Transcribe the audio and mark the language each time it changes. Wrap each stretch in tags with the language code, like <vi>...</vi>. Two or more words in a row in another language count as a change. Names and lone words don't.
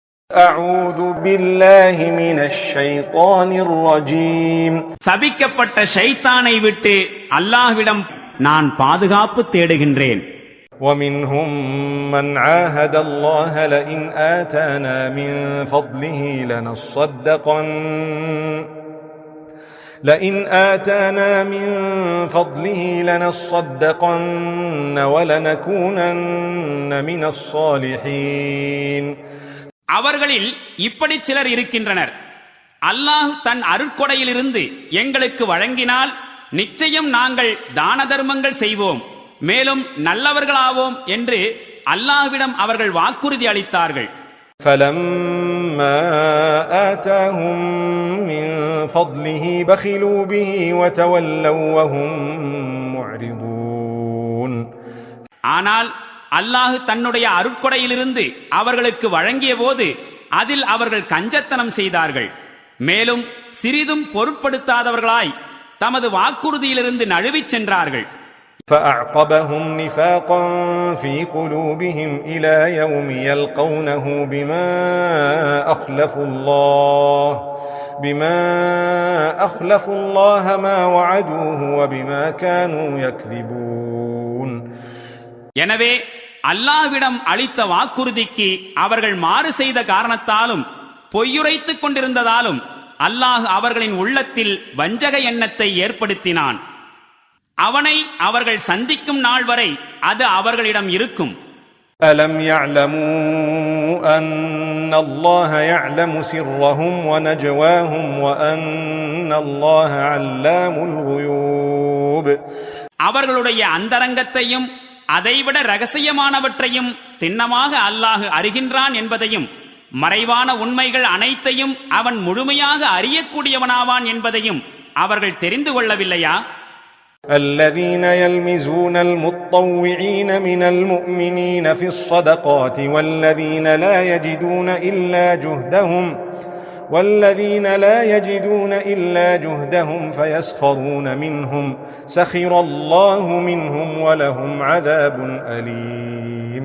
<ar>أعوذ بالله من الشيطان الرجيم</ar> <ta>சபிக்கப்பட்ட ஷைத்தானை விட்டு அல்லாஹ்விடம் நான் பாதுகாப்பு தேடுகின்றேன்.</ta> <ar>ومنهم من عاهد الله لئن آتانا من فضله لنصدقن ولنكونن من الصالحين.</ar> <ta>அவர்களில் இப்படி சிலர் இருக்கின்றனர், அல்லாஹ் தன் அருட்கொடையிலிருந்து எங்களுக்கு வழங்கினால் நிச்சயம் நாங்கள் தான தர்மங்கள் செய்வோம், மேலும் நல்லவர்களாவோம் என்று அல்லாஹ்விடம் அவர்கள் வாக்குறுதி அளித்தார்கள்.</ta> <ar>فَلَمَّا آتَاهُم مِّن فَضْلِهِ بَخِلُوا بِهِ وَتَوَلَّوْا وَهُم مُّعْرِضُونَ.</ar> <ta>ஆனால் அல்லாஹ் தன்னுடைய அருட்கொடையிலிருந்து அவர்களுக்கு வழங்கிய போது அதில் அவர்கள் கஞ்சத்தனம் செய்தார்கள், மேலும் சிறிதும் பொருட்படுத்தாதவர்களாய் தமது வாக்குறுதியிலிருந்து நழுவிச் சென்றார்கள்.</ta> <ar>فَأَعْقَبَهُمْ نِفَاقًا فِي قُلُوبِهِمْ إِلَى يَوْمِ يَلْقَوْنَهُ بِمَا أَخْلَفُوا اللَّهَ مَا وَعَدُوهُ وَبِمَا كَانُوا يَكْذِبُونَ.</ar> <ta>எனவே அல்லாஹ்விடம் அளித்த வாக்குறுதிக்கு அவர்கள் மாறு செய்த காரணத்தாலும் பொய்யுரைத்துக் கொண்டிருந்ததாலும் அல்லாஹ் அவர்களின் உள்ளத்தில் வஞ்சக எண்ணத்தை ஏற்படுத்தினான். அவனை அவர்கள் சந்திக்கும் நாள் வரை அது அவர்களிடம் இருக்கும்.</ta> <ar>أَلَمْ يَعْلَمُوا أَنَّ اللَّهَ يَعْلَمُ سِرَّهُمْ وَنَجْوَاهُمْ وَأَنَّ اللَّهَ عَلَّامُ الْغُيُوبِ.</ar> <ta>அவர்களுடைய அந்தரங்கத்தையும் அதைவிட ரகசியமானவற்றையும் திண்ணமாக அல்லாஹ் அறிகின்றான் என்பதையும், மறைவான உண்மைகள் அனைத்தையும் அவன் முழுமையாக அறியக்கூடியவனாவான் என்பதையும் அவர்கள் தெரிந்து கொள்ளவில்லையா?</ta> <ar>الذين يلمزون المطوعين من المؤمنين في الصدقات والذين لا يجدون إلا جهدهم فيسخرون منهم سخر الله منهم ولهم عذاب أليم.</ar>